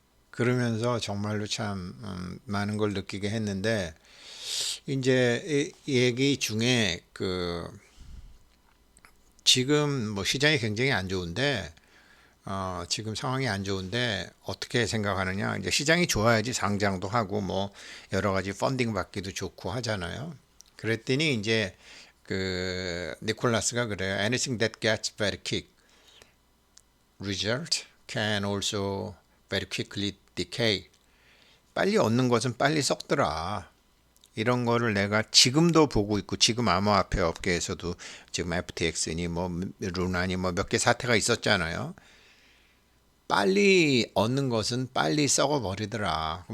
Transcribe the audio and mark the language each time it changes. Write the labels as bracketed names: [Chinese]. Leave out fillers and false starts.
[Korean] 그러면서 정말로 참 많은 걸 느끼게 했는데 이제 이 얘기 중에 그 지금 뭐 시장이 굉장히 안 좋은데 지금 상황이 안 좋은데 어떻게 생각하느냐? 이제 시장이 좋아야지 상장도 하고 뭐 여러 가지 펀딩 받기도 좋고 하잖아요. 그랬더니 이제 그 니콜라스가 그래요. [English] Anything that gets very quick result can also very quickly decay. [Korean] 빨리 얻는 것은 빨리 썩더라. 이런 거를 내가 지금도 보고 있고 지금 암호화폐 업계에서도 지금 FTX니 뭐 루나니 뭐 몇 개 사태가 있었잖아요. 빨리 얻는 것은 빨리 썩어버리더라.